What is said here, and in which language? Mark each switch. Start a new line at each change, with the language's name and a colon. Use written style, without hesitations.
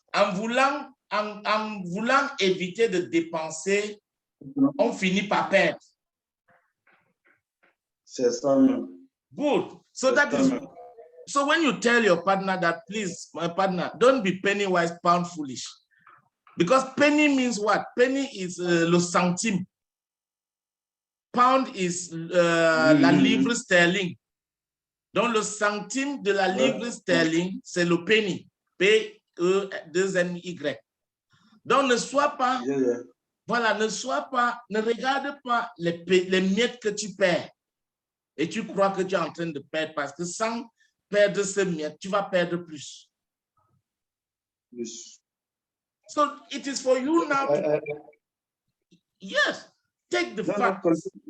French: En voulant éviter de dépenser, on finit par perdre. C'est ça même.
English: Good. So that is, so when you tell your partner that, please, my partner, don't be penny wise, pound foolish. Because penny means what? Penny is
French: le centime.
English: Pound is
French: la livre sterling. Donc le centime de la livre sterling, c'est le penny. P-E-2-N-Y. Donc ne sois pas, voilà, ne regarde pas les miettes que tu perds. Et tu crois que tu es en train de perdre, parce que sans perdre ces miettes, tu vas perdre plus.
English: Yes. So it is for you now to, yes, take the facts.